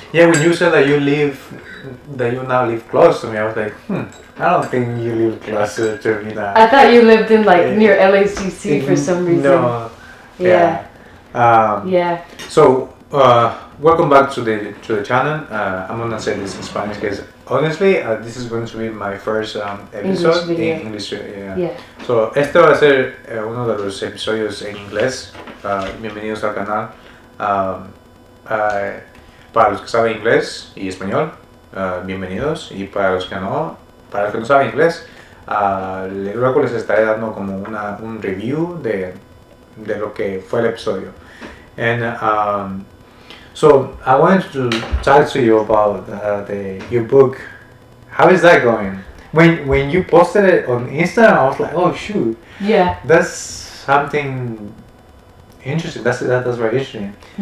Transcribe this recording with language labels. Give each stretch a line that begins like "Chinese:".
English: Yeah, when you said that you now live close to me, I was like, I don't think you live closer to me now. I thought you lived in like near LACC for some reason. No. Yeah. Yeah. So, welcome back to the channel. I'm gonna say this in Spanish because honestly, this is going to be my first episode
Spanish: en
English: English. Yeah.
Spanish: So, este va a ser uno de los episodios en inglés. Bienvenidos al canal. Para los que saben inglés y español, bienvenidos. Y para los que no saben inglés, luego les estaré dando como un review de lo que fue el episodio.
English: And so I wanted to talk to you about your book. How is that going? When you posted it on Instagram, I was like, oh shoot. Yeah. That's something interesting. That's very interesting.